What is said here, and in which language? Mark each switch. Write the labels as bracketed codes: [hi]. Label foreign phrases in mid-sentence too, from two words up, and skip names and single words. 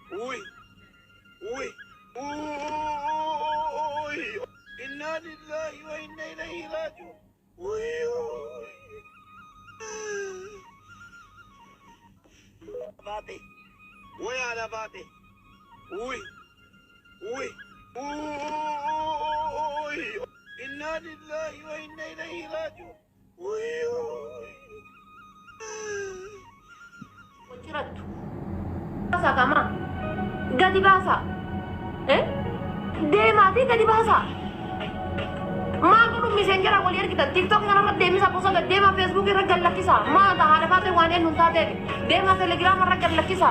[ar] Uy, uy, uy, إنا لله وإنا إليه راجعون. [om] Uy, uy. Bate, uy, ana bate. Uy, uy, uy, [ar] إنا لله وإنا إليه راجعون. Uy, uy. [om] Wajiratu. Basa kama. Gadi basa. Deemati gadi basa. Maa kun miseenjera wal ergita TikTok kana deemisa posa deema Facebook irra gallakisa. Maa tahaadha faate waan eenyu hin taate. Deema Telegram irra gallakisa.